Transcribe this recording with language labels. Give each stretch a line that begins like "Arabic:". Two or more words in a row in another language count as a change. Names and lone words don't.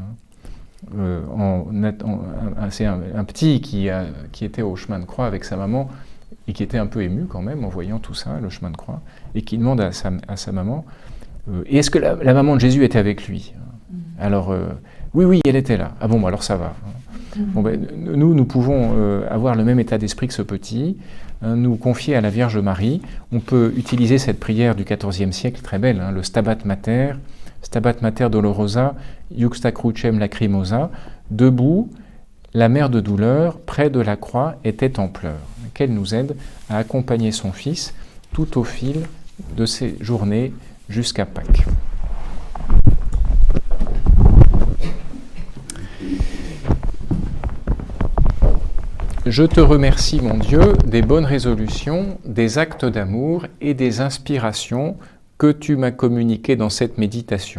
French: C'est un petit qui était au chemin de croix avec sa maman, et qui était un peu ému quand même en voyant tout ça, le chemin de croix, et qui demande à sa maman, et est-ce que la maman de Jésus était avec lui? Alors, oui, elle était là. Ah bon, alors ça va. Bon, nous pouvons avoir le même état d'esprit que ce petit, nous confier à la Vierge Marie. On peut utiliser cette prière du XIVe siècle, très belle, le
Latin: Stabat Mater dolorosa, iuxta crucem lacrimosa.
French: Debout, la mère de douleur, près de la croix, était en pleurs. Qu'elle nous aide à accompagner son Fils tout au fil de ces journées jusqu'à Pâques. Je te remercie, mon Dieu, des bonnes résolutions, des actes d'amour et des inspirations que tu m'as communiquées dans cette méditation.